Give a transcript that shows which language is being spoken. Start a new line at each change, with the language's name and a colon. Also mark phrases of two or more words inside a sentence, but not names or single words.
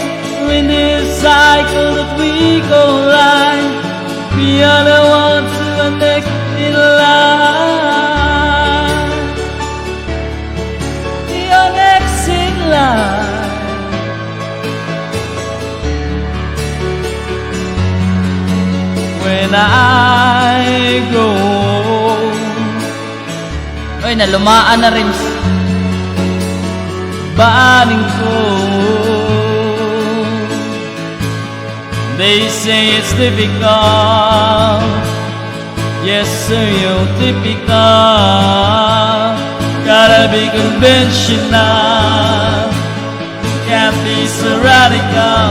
English: We're in this cycle that we go line, we are the ones who are next in line. We are next in line. When I go home.
Pampanga: Oy, nalumaan na rin. Baning ko.
English: They say it's difficult, yes sir, you're typical. Gotta be conventional, can't be so radical.